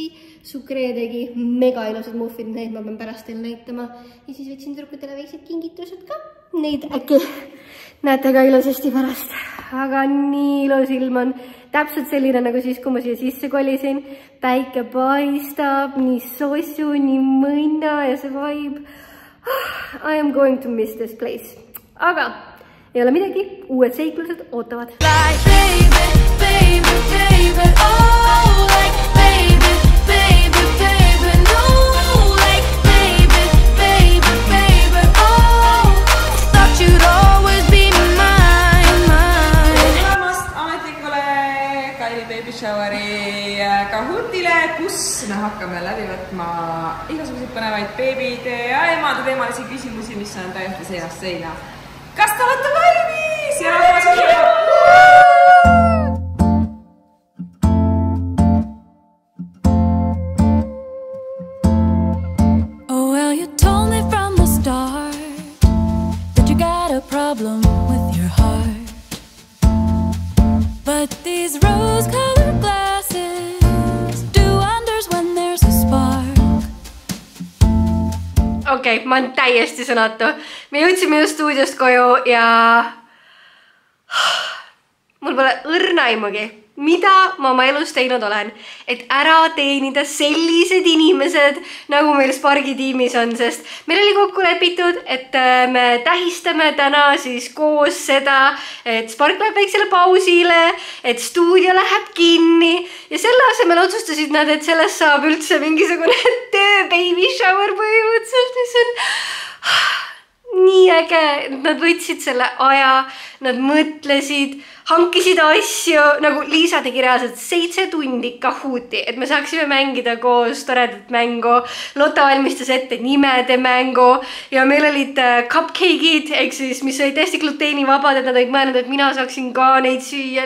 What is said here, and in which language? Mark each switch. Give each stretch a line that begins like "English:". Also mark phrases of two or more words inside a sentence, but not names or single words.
Estonian: Sukree tegi mega ilusad muffid, neid ma pean pärast teil näitama. Ja siis võtsin tüdrukutele väiksed kingitused ka. Neid äkki näete ka ilusasti pärast. Aga nii ilus ilm on. Täpselt selline nagu siis, kui ma siia sisse kolisin. Päike paistab, nii sossu, nii mõnna ja see vibe.
English: I am going to miss this place.
Estonian: Aga ei ole midagi, uued seiklused ootavad.
English: Like baby, baby, baby, oh, like baby, baby, baby, no, like baby, baby, baby, oh, thought you'd always be mine, mine.
Estonian: Tulemast ametlikule Kylie Baby Showeri Kahootile, kus me hakkame läbi võtma igasuguseid põnevaid beebide ja emade teemalisi küsimusi, mis on täiesti seinast seina. Kas te olete valmis? Ja
English: oh, well, you told me from the start that you got a problem with your heart. But these rose-colored glasses do wonders when there's a spark.
Estonian: Okei, ma olen täiesti sõnatu. Me jõudsime just stuudiost koju ja mul pole õrnaimugi, mida ma oma elus teinud olen, et ära teenida sellised inimesed, nagu meil Spargi tiimis on, sest meil oli kokku lepitud, et me tähistame täna siis koos seda, et Spark läheb väiksele pausile, et stuudio läheb kinni ja selle asemel otsustasid nad, et sellest saab üldse mingisugune töö
English: baby shower
Estonian: põhimõtteliselt, mis on nii äge. Nad võtsid selle aja, nad mõtlesid, hankisid asju, nagu Liisa tegi reaalselt 7 tundi Kahooti, et me saaksime mängida koos toredat mängu. Lotta valmistas ette nimede mängu ja meil olid cupcake'id, ehk siis, mis olid täiesti gluteenivabad, et nad olid mõelnud, et mina saaksin ka neid süüa.